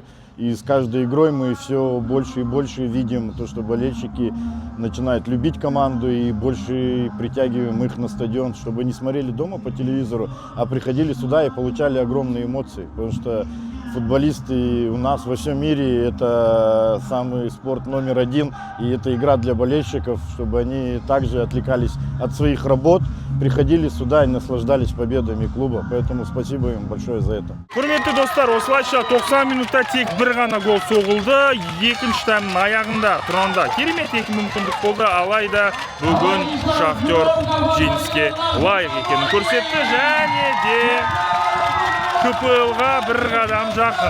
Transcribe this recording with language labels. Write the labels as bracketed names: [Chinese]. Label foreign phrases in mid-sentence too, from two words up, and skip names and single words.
[Russian] И с каждой игрой мы все больше и больше видим то, что болельщики начинают любить команду и больше притягиваем их на стадион, чтобы не смотрели дома по телевизору, а приходили сюда и получали огромные эмоции. Потому что футболисты у нас во всем мире – это самый спорт номер один, и это игра для болельщиков, чтобы они также отвлекались от своих работ, приходили сюда и наслаждались победами клуба. Поэтому спасибо им большое за это. [Kazakh] Құрметті достар, осылайша 90 минутта тек бір ғана гол соғылды. Екінші таймның аяғында Тұранда керемет екі мүмкіндік болды, алайда бүгін Шахтер жеңіске лайық екенін көрсетті және де КПЛ-ға бір қадам жақын.